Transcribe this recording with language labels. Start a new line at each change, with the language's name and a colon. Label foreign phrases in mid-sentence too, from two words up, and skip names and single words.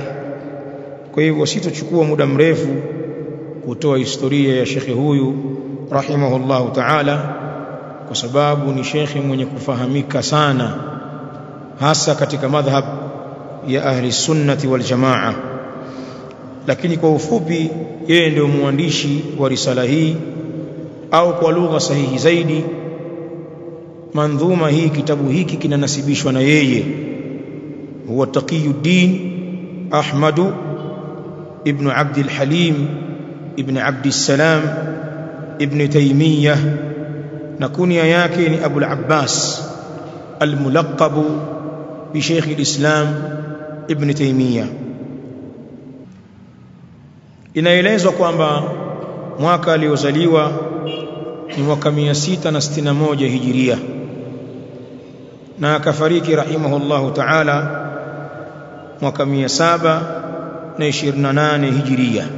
Swahili: Kwa hivyo sitochukua muda mrefu kutoa historia ya shekhi huyu
Arabic: رحمه الله تعالى,
Swahili: kwa sababu ni shekhi mwenye kufahamika sana, hasa katika madhhab ya
Arabic: أهل السنة والجماعة.
Swahili: Lakini kwa ufupi, yeye ndio mwandishi wa risala hii, au kwa lugha sahihi zaidi, mandhuma hii, kitabu hiki kinanasibishwa na yeye. Huwa Taqiyuddin Ahmad ibn Abd al-Halim ibn Abd al-Salam ibn Taymiyyah, na kunia yake ni Abu al-Abbas
Arabic: الملقب ب
Swahili: Sheikh al-Islam ibn Taymiyyah. Inaelezwa kwamba mwaka aliozaliwa ni mwaka 661 hijiria, na akafariki
Arabic: رحمه الله تعالى
Swahili: mwaka 728 hijiria.